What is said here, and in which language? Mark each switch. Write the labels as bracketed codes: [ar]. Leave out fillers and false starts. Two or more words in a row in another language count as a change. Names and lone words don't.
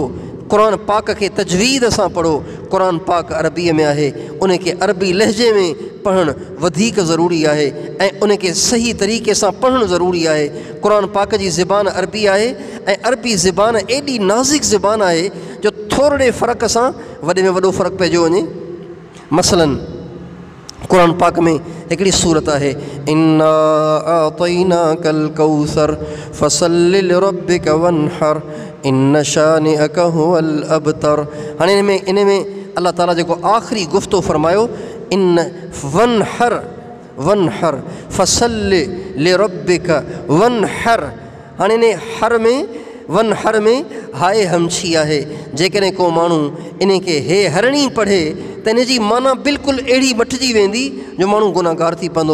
[sd] क़ुर पाक खे तजवीद सां पढ़ो। क़ुर पाक अरबीअ में आहे, उन खे अरबी लहजे में पढ़णु वधीक ज़रूरी आहे ऐं उन खे सही तरीक़े सां पढ़णु ज़रूरी आहे। क़ुर पाक जी ज़बान अरबी आहे ऐं अरबी ज़बान एॾी नाज़ुक ज़बान आहे जो थोरे फ़र्क़ सां वॾे में वॾो फ़र्क़ु पइजी वञे। मसलन क़ुर पाक में हिकिड़ी सूरत आहे, [ar] إنا أعطيناك الكوثر فصل لربك وانحر إن شانئك هو الأبتر. [sd] हाणे इन में अल्लाह ताला जेको आख़िरी गुफ़्तो फरमायो, [ar] إن وانحر فصل لربك وانحر. [sd] हाणे वन्हर में हाय हमछी आहे। जेकॾहिं को माण्हू इन खे हे हरणी पढ़े त इन जी माना बिल्कुलु अहिड़ी मटिजी वेंदी जो माण्हू गुनाहगार थी पवंदो।